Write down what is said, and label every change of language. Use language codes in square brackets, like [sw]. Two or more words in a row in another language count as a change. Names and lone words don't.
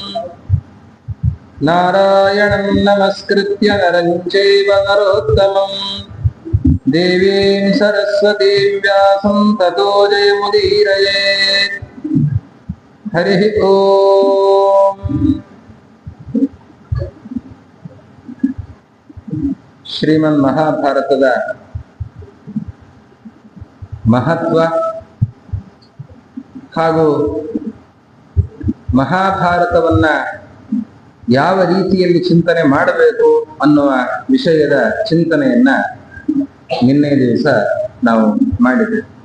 [sa] नारायणं नमस्कृत्य नरं चैव नरोत्तमं देवीं सरस्वतीं व्यासं ततो जयमुदीरयेत् हरिः ओम् [kn] ಶ್ರೀಮನ್ಮಹಾಭಾರತದ ಮಹತ್ವ ಹಾಗೂ ಮಹಾಭಾರತವನ್ನ ಯಾವ ರೀತಿಯಲ್ಲಿ ಚಿಂತನೆ ಮಾಡಬೇಕು ಅನ್ನುವ ವಿಷಯದ ಚಿಂತನೆಯನ್ನ ನಿನ್ನೆ ದಿವಸ ನಾವು ಮಾಡಿದ್ದೇವೆ.